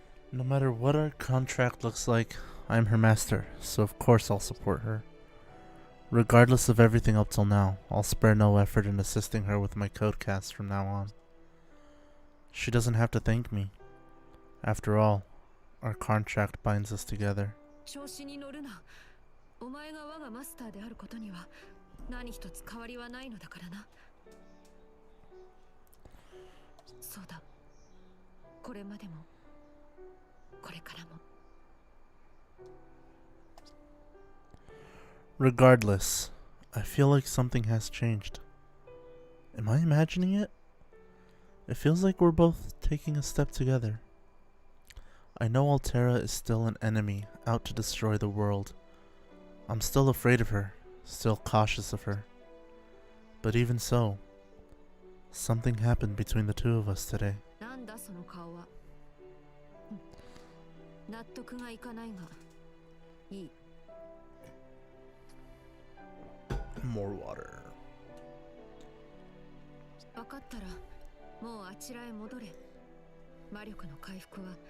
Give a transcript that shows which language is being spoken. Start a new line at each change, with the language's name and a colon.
English: No matter what our contract looks like, I'm her master, so of course I'll support her. Regardless of everything up till now, I'll spare no effort in assisting her with my codecast from now on. She doesn't have to thank me. After all, our contract binds us together.
Japanese: 調子に乗るな。お前が我がマスターであることには何一つ変わりはないのだからな。そうだ。これまでもこれからも。
English: Regardless, I feel like something has changed. Am I imagining it? It feels like we're both taking a step together. I know Altera is still an enemy out to destroy the world. I'm still afraid of her, still cautious of her. But even so, something happened between the two of us today.
Japanese: なんだその顔は。納得がいかないがいい。
English: More water.
Japanese: 分かったらもうあちらへ戻れ。魔力の回復は